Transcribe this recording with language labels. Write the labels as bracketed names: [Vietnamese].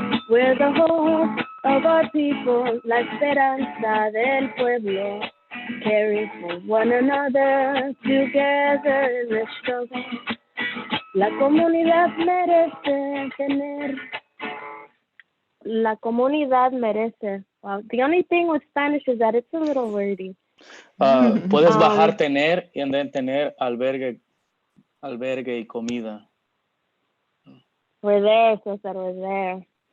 [English] We're the hope of our people, la esperanza del pueblo, caring for one another, together in the struggle. [Spanish] La comunidad merece tener. La comunidad merece. Wow. [English] The only thing with Spanish is that it's a little wordy. [Spanish] Puedes bajar tener y then tener albergue y comida. [English] We're there, Cesar, we're there.